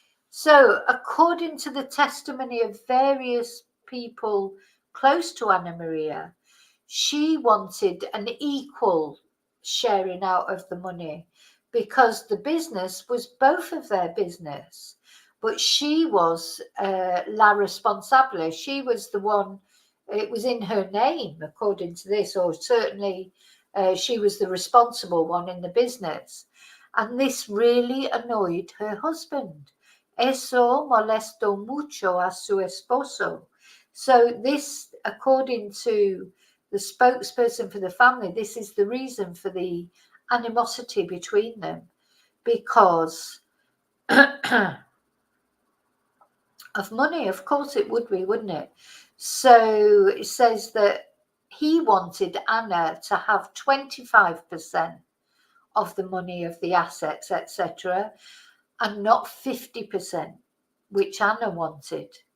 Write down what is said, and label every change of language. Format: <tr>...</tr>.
<en>So, according to the testimony of various people close to Ana Maria, she wanted an equal sharing out of the money because the business was both of their business. But she was</en> <es>la responsable.</es> <en>She was the one, it was in her name, according to this, or certainly she was the responsible one in the business. And this really annoyed her husband.</en> <es>Eso molestó mucho a su esposo.</es> <en>So this, according to the spokesperson for the family, this is the reason for the animosity between them, because of money. Of course it would be, wouldn't it? So it says that he wanted Anna to have 25% of the money of the assets, etc., and not 50%, which Anna wanted.</en>